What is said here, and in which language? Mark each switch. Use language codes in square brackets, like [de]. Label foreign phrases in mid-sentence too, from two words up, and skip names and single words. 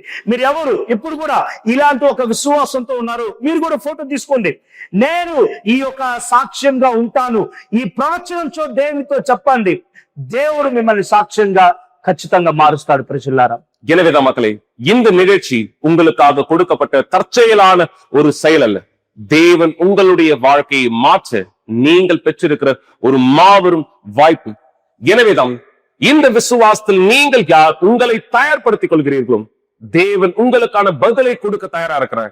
[te] మీరు ఎవరు ఇప్పుడు కూడా ఇలాంటి ఒక విశ్వాసంతో ఉన్నారు, మీరు కూడా ఫోటో తీసుకోండి. నేను ఈ యొక్క సాక్ష్యంగా ఉంటాను, ఈ ప్రవచనంతో దేవునితో చెప్పండి. దేవుడు మిమ్మల్ని సాక్ష్యంగా ఖచ్చితంగా మారుస్తాడు. ప్రజలారా, [ta] எனவேதான் மக்களே, இந்த நிகழ்ச்சி உங்களுக்காக கொடுக்கப்பட்ட தற்செயலான ஒரு செயல் அல்ல. தேவன் உங்களுடைய வாழ்க்கையை மாற்ற நீங்கள் பெற்றிருக்கிற ஒரு மாபெரும் வாய்ப்பு. எனவேதான் இந்த விசுவாசத்தில் நீங்கள் யார் உங்களை தயார்படுத்திக் கொள்கிறீர்களோ, தேவன் உங்களுக்கான பதிலை கொடுக்க தயாரா இருக்கிறார்.